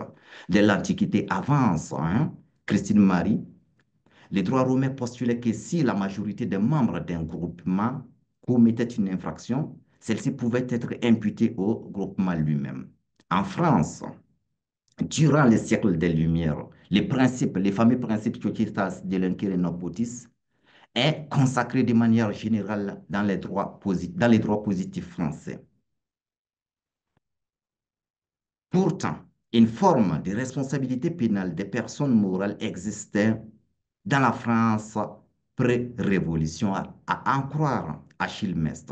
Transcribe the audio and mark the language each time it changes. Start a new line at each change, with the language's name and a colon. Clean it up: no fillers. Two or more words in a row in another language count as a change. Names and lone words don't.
French: Dès l'Antiquité avance, hein, Christine Marie, les droits romains postulaient que si la majorité des membres d'un groupement commettait une infraction, celle-ci pouvait être imputée au groupement lui-même. En France, durant les siècles des Lumières, les fameux principes
Latin: societas delinquere non potis,
French: est consacré de manière générale dans les droits positifs français. Pourtant, une forme de responsabilité pénale des personnes morales existait dans la France pré-révolution, à en croire Achille Mestre.